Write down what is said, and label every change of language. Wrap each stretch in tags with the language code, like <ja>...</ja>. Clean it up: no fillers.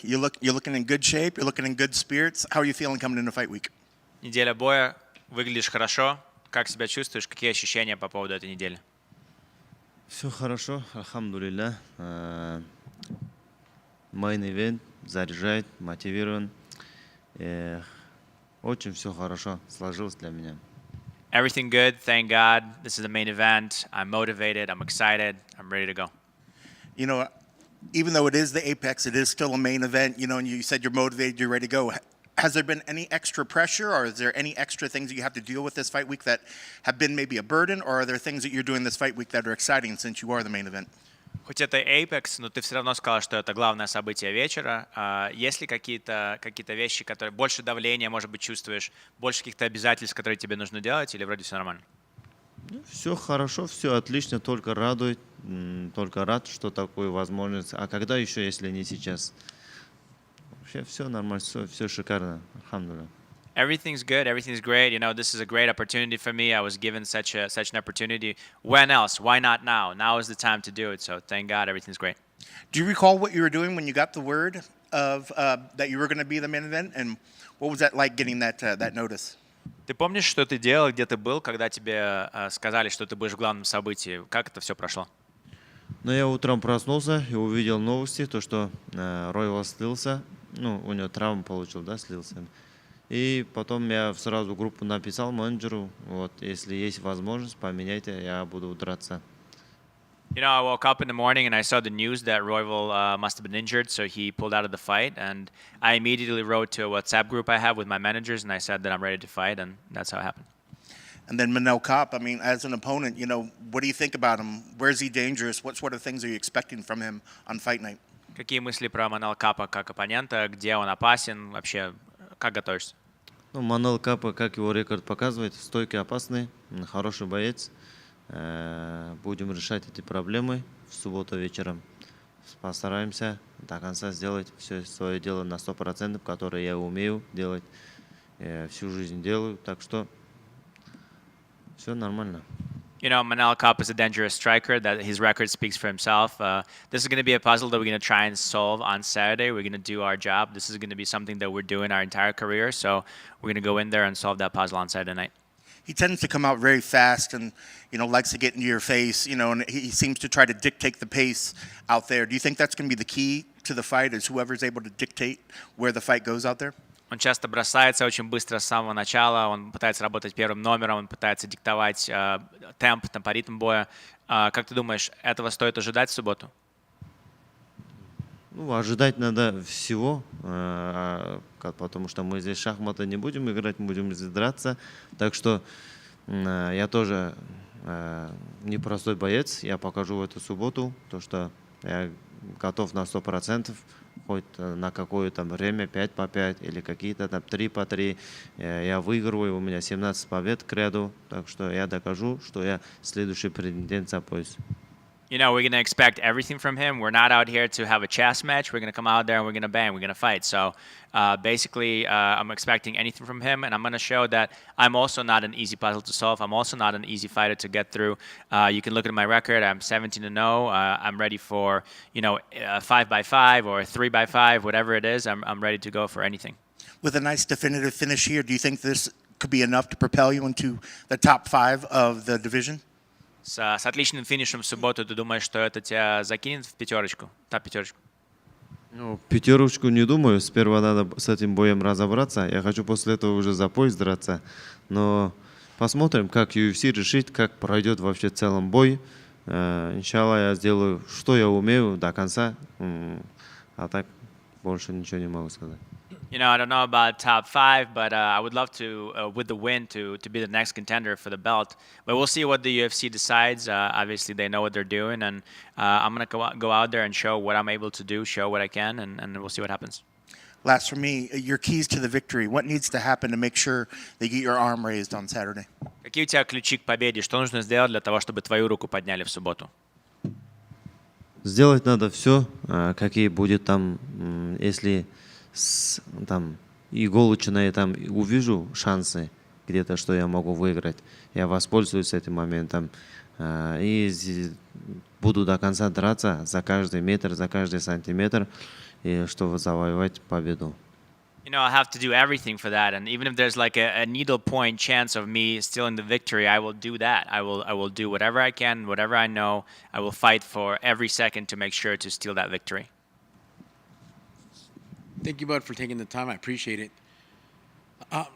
<en>You're looking in good shape. You're looking in good spirits. How are you feeling coming into fight week?</en> <ru>Неделя боя. Выглядишь хорошо. Как себя чувствуешь? Какие ощущения по поводу этой недели? Все хорошо, альхамдулилля.</ru> <en>Main event</en> <ru>заряжает, мотивирован. Очень все хорошо сложилось для меня.</ru> <en>Everything good, thank God. This is the main event. I'm motivated, I'm excited, I'm ready to go. You know, even though it is the Apex, it is still a main event. You know, and you said you're motivated, you're ready to go. Has there been any extra pressure, or is there any extra things that you have to deal with this fight week that have been maybe a burden, or are there things that you're doing this fight week that are exciting since you are the main event?</en> <ru>Хоть это Apex, но ты все равно сказал, что это главное событие вечера. Есть ли какие-то вещи, которые больше давления, может быть, чувствуешь, больше каких-то обязательств, которые тебе нужно делать, или вроде все нормально? Все хорошо, все отлично, только радует, только рад, что такую возможность. А когда еще, если не сейчас? Вообще все нормально, все шикарно, альхамдулилля.</ru> <en>Everything's good. Everything's great. You know, this is a great opportunity for me. I was given such an opportunity. When else? Why not now? Now is the time to do it. So thank God, everything's great. Do you recall what you were doing when you got the word of that you were going to be the main event, and what was that like getting that notice?</en> <ru>Ты помнишь, что ты делал, где ты был, когда тебе сказали, что ты будешь в главном событии? Как это все прошло? Но я утром проснулся и увидел новости, то что Ройвал слился, ну, у него травму получил, да, слился. И потом я сразу группу написал менеджеру, вот, если есть возможность, поменяйте, я буду драться.</ru> <en>You know, I woke up in the morning and I saw the news that Royval must have been injured, so he pulled out of the fight. And I immediately wrote to a WhatsApp group I have with my managers, and I said that I'm ready to fight, and that's how it happened. And then Manel Kape, I mean, as an opponent, you know, what do you think about him? Where is he dangerous? What sort of things are you expecting from him on fight night?</en> <ru>Какие мысли про Манел Капа как оппонента? Где он опасен? Вообще, как готовишься? Ну, Манел Капе, как его рекорд показывает, стойкий, опасный, хороший боец. Будем решать эти проблемы в субботу вечером. Постараемся до конца сделать все свое дело на 100%, которое я умею делать, всю жизнь делаю. Так что все нормально.</ru> <en>You know, Manel Kape is a dangerous striker. That his record speaks for himself. This is going to be a puzzle that we're going to try and solve on Saturday. We're going to do our job. This is going to be something that we're doing our entire career. So we're going to go in there and solve that puzzle on Saturday night. He tends to come out very fast and, you know, likes to get into your face, you know, and he seems to try to dictate the pace out there. Do you think that's going to be the key to the fight, is whoever's able to dictate where the fight goes out there?</en> <ru>Он часто бросается очень быстро с самого начала, он пытается работать первым номером, он пытается диктовать темп, ритм боя. Как ты думаешь, этого стоит ожидать в субботу? Ну, ожидать надо всего, потому что мы здесь шахматы не будем играть, мы будем здесь драться. Так что я тоже непростой боец, я покажу в эту субботу, то что я готов на 100%. Хоть на какое-то время 5 по 5 или какие-то там 3 по 3. Я выигрываю, у меня 17 побед к ряду, так что я докажу, что я следующий претендент за пояс.</ru> <en>You know, we're going to expect everything from him. We're not out here to have a chess match. We're going to come out there and we're going to bang. We're going to fight. So basically, I'm expecting anything from him, and I'm going to show that I'm also not an easy puzzle to solve. I'm also not an easy fighter to get through. You can look at my record. I'm 17-0. I'm ready for, you know, 5x5 or 3x5, whatever it is. I'm ready to go for anything. With a nice definitive finish here, do you think this could be enough to propel you into the top 5 of the division?</en> <ru>С отличным финишем в субботу, ты думаешь, что это тебя закинет в пятерочку, топ-пятерочку? Ну, пятерочку не думаю. Сперва надо с этим боем разобраться. Я хочу после этого уже за пояс драться. Но посмотрим, как UFC решит, как пройдет вообще целом бой. Иншалла, я сделаю, что я умею до конца. А так больше ничего не могу сказать.</ru> <en>You know, I don't know about top 5, but I would love to, with the win, to be the next contender for the belt. But we'll see what the UFC decides. Obviously, they know what they're doing, and I'm gonna go out there and show what I'm able to do, show what I can, and we'll see what happens. Last for me, your keys to the victory. What needs to happen to make sure they get your arm raised on Saturday?</en> <ru>Какие у тебя ключи к победе? Что нужно сделать для того, чтобы твою руку подняли в субботу? Сделать надо все, какие будет там, если там иголочные там увижу шансы где-то, что я могу выиграть, я воспользуюсь этим моментом и буду до конца драться за каждый метр, за каждый сантиметр, и чтобы завоевать победу.</ru> <en>You know, I'll have to do everything for that, and even if there's like a needle point chance of me stealing the victory, I will do that. I will do whatever I can, whatever I know. I will fight for every second to make sure to steal that victory. Thank you, bud, for taking the time. I appreciate it.</en>